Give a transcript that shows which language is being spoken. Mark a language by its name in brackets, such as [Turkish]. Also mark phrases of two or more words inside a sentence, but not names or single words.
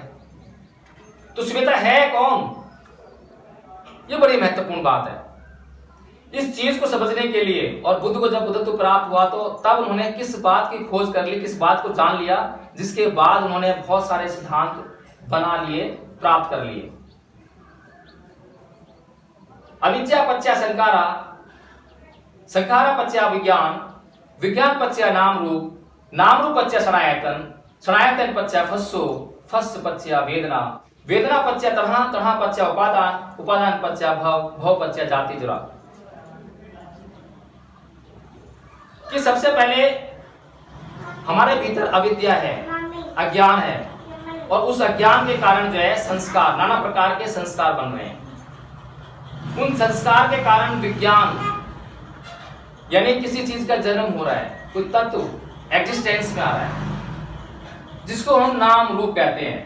[Hindi] तो श्वेता है कौन? ये बड़ी महत्वपूर्ण बात है। इस चीज को समझने के लिए, और बुद्ध को जब बुद्धत्व प्राप्त हुआ तो तब उन्होंने किस बात की खोज कर ली, किस बात को जान लिया, जिसके बाद उन्होंने बहुत सारे सिद्धांत बना लिए, प्राप्त कर लिए। [Pali] अविद्या पच्चा संखारा, संखारा पच्चा विज्ञान, विज्ञान पच्चा नाम रूप, नाम रूप पच्चा सनायतन, सनायतन पच्चा फस्सो, फस्स पच्चा वेदना, वेदना पच्चा तढ़ा, तढ़ा पच्चा उपादान, उपादान पच्चा भव, भव पच्चा जाति जुरा। [Hindi] कि सबसे पहले हमारे भीतर अविद्या है, अज्ञान है, और उस अज्ञान के कारण जो है संस्कार, नाना प्रकार के संस्कार बन रहे हैं। उन संस्कार के कारण विज्ञान यानी किसी चीज का जन्म हो रहा है, कोई तत्व एग्जिस्टेंस में आ रहा है, जिसको हम नाम रूप कहते हैं।